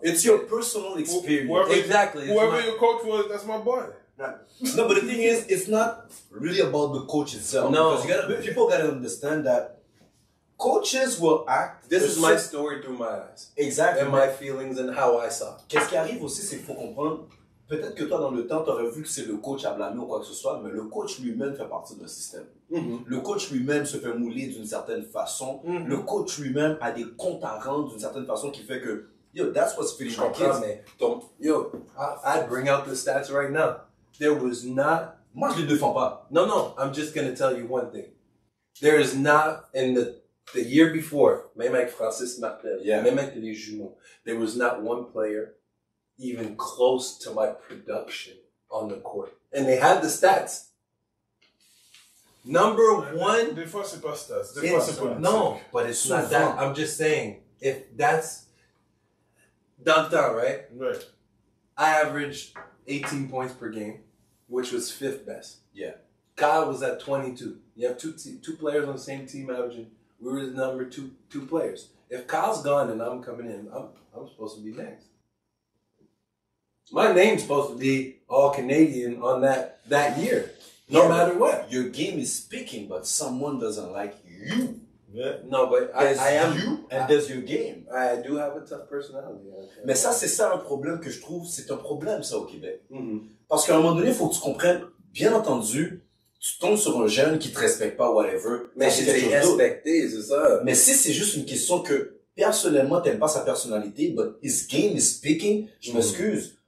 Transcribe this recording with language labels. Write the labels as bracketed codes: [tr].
[en] it's your personal experience. Whoever your coach was, that's my boy. No, but the thing is, it's not really about the coach itself. No, because people gotta understand that coaches will act. This is my story through my eyes. Exactly. And my feelings and how I saw it. [fr] Qu'est-ce qui arrive aussi, c'est qu'il faut comprendre. Peut-être que toi, dans le temps, t'aurais vu que c'est le coach à blâmer ou quoi que ce soit, mais le coach lui-même fait partie d'un système. Le coach lui-même se fait mouler d'une certaine façon. Le coach lui-même a des comptes à rendre d'une certaine façon qui fait que, yo, [en] that's what's feeling my kids. I'd bring out the stats right now. There was not... [fr] Moi, je les défends pas. [en] No, I'm just going to tell you one thing. There is not, in the year before, [fr] même avec Francis Martel, même avec les jumeaux, [en] there was not one player even close to my production on the court. And they had the stats. Number one... [fr] Des fois, c'est pas stats. Des fois, c'est politique. [en] No, but it's not that. I'm just saying, if that's... [fr] Dans le temps, [en] right? Right. I averaged 18 points per game, which was 5th best. Yeah. Kyle was at 22. You have two players on the same team averaging. We were the number two players. If Kyle's gone and I'm coming in, I'm supposed to be next. My name's supposed to be all Canadian on that year, no matter what. Your game is speaking, but someone doesn't like you. Yeah. No, but I am you, and there's your game. I do have a tough personality. [fr] Mais ça, c'est ça un problème que je trouve, c'est un problème ça au Québec. Parce qu'à un moment donné, il faut que tu comprennes, bien entendu, tu tombes sur un jeune qui te respecte pas, whatever. Mais c'est respecté, c'est ça. Mais si c'est juste une question que, personnellement, t'aimes pas sa personnalité, [en] but his game is speaking, [fr] je m'excuse.